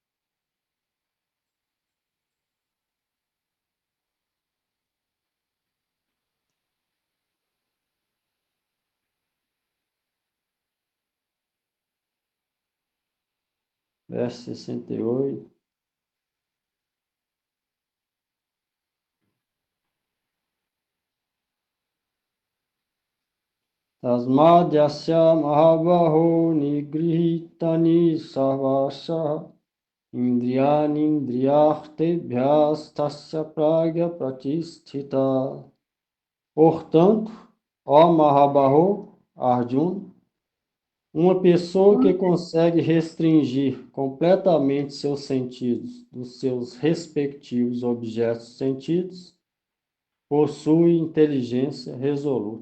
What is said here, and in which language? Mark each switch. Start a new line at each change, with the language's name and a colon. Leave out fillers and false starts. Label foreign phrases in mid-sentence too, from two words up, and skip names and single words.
Portuguese: Verso 68.
Sanskrit: Tasmad yasya mahabaho nigrihitani sarvasya indriyani indriyartebhyas tasya pragya pratisthita.
Portuguese: Portanto, ó Mahabaho, Arjuna, uma pessoa que consegue restringir completamente seus sentidos dos seus respectivos objetos sentidos possui inteligência resoluta.